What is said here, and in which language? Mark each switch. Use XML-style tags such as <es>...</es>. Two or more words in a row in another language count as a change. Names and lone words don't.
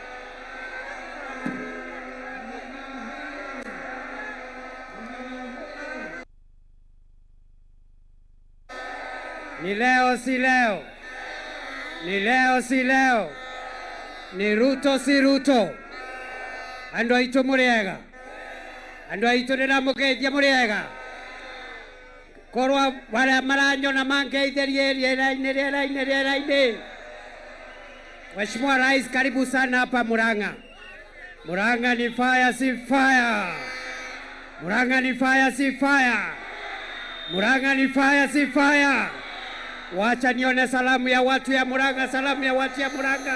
<sw>Ni leo si leo, ni leo si leo, ni Ruto si Ruto.</sw> <ki>Andu aitu muriega, andu aitu niramugeithia muriega. Korwa wale maranyona mangeithĩrie rĩera-inĩ.</ki> <sw>Mheshimiwa Rais, karibu sana hapa Murang'a. Murang'a ni fire si fire. Murang'a ni fire si fire. Murang'a ni fire si fire. Wacha nione salamu ya watu ya Murang'a, salamu ya watu ya Murang'a.</sw>